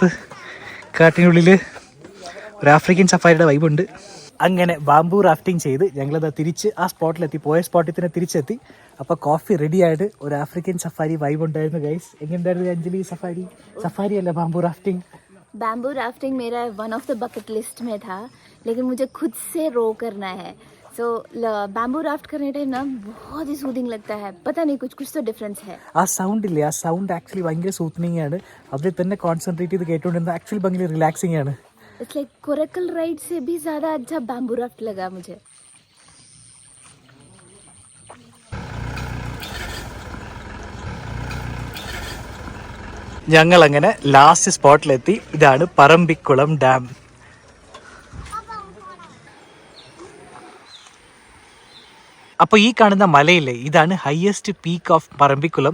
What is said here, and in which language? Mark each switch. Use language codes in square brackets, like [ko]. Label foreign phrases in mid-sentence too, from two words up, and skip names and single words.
[ml] കാട്ടിനുള്ളിൽ ഒരു ആഫ്രിക്കൻ സഫാരിയുടെ വൈബുണ്ട്. അങ്ങനെ [en] bamboo rafting [ml] ചെയ്ത് ഞങ്ങളിതാ തിരിച്ച് ആ സ്പോട്ടിലെത്തി, പോയ സ്പോട്ടിൽ തന്നെ തിരിച്ചെത്തി. അപ്പോൾ [en] coffee ready [ml] ആയിട്ട് ഒരു [en] African safari vibe [ml] ഉണ്ടായിരുന്നു ഗൈസ്. എങ്ങനെയുണ്ടായിരുന്നു അഞ്ജലി സഫാരി അല്ല [en] bamboo rafting? bamboo rafting [hi] मेरा [en] one of the bucket list [hi] में था, लेकिन मुझे खुद से रो करना है. [en] so bamboo raft [hi] करने टाइम ना बहुत ही सूदिंग लगता है. पता नहीं कुछ तो डिफरेंस है. [ml] ആ സൗണ്ട് ഇല്ലേ, ആ [en] sound actually [ml] ഭയങ്കര സൂത്തനിങ് ആണ്. അതിൽ തന്നെ കോൺസെൻട്രേറ്റ് ചെയ്ത് കേട്ടുകൊണ്ടിരുന്നത് ആക്ച്വലി ഭയങ്കര റിലാക്സിങ് ആണ്. [en] it's like coracle ride [hi] से भी ज़्यादा अच्छा [en] bamboo raft [hi] लगा मुझे. [ml] ഞങ്ങൾ അങ്ങനെ ലാസ്റ്റ് സ്പോട്ടിലെത്തി. ഇതാണ് പറമ്പിക്കുളം ഡാം. അപ്പോൾ ഈ കാണുന്ന മലയില്ലേ, ഇതാണ് [en] highest peak of [ml] പറമ്പിക്കുളം.